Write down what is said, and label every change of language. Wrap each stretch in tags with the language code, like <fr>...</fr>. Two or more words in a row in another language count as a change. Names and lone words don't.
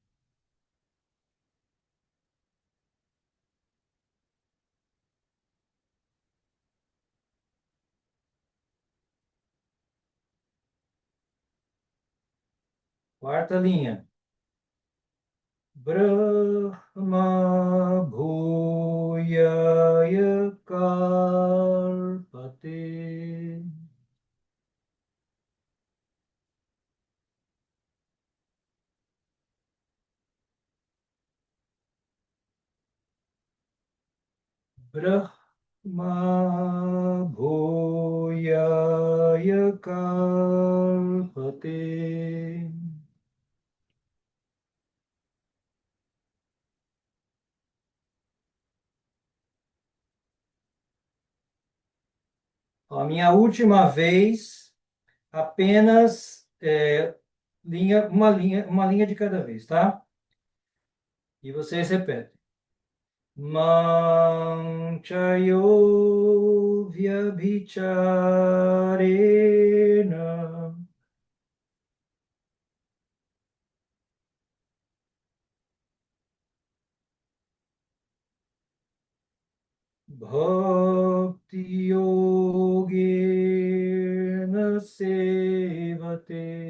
<pt>Quarta linha.</pt> <sa>ब्रह्म भूयाय कल्पते. ब्रह्म भूयाय कल्पते.</sa> <pt>A minha última vez, apenas uma linha de cada vez, tá? E vocês repetem.</pt> <sa>मञ्चयो व्यभिचारेण भक्ति योगेन सेवते.</sa>